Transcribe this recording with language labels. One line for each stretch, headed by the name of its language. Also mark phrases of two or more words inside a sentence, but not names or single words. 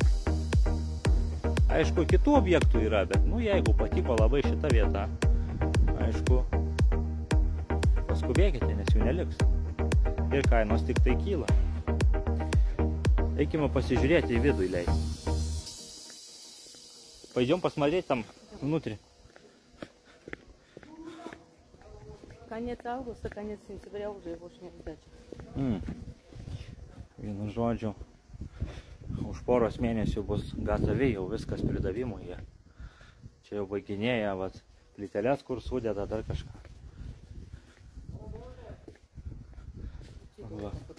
Lithuanian: Aišku, kitų objektų yra, bet jeigu patiko labai šita vieta, aišku, paskubėkite, nes jų neliks. Ir kainos tik tai kyla. Eikime pasižiūrėti į vidų įleis.
Russian: Пойдем посмотреть там внутрь. Конец августа, конец сентября уже больше не сдача.
Lithuanian: Vienu žodžiu, už poros mėnesių bus gatavi, jau viskas pridavimui. Čia jau baiginėja, vat, plyteles, kur sudeda dar kažką. Va.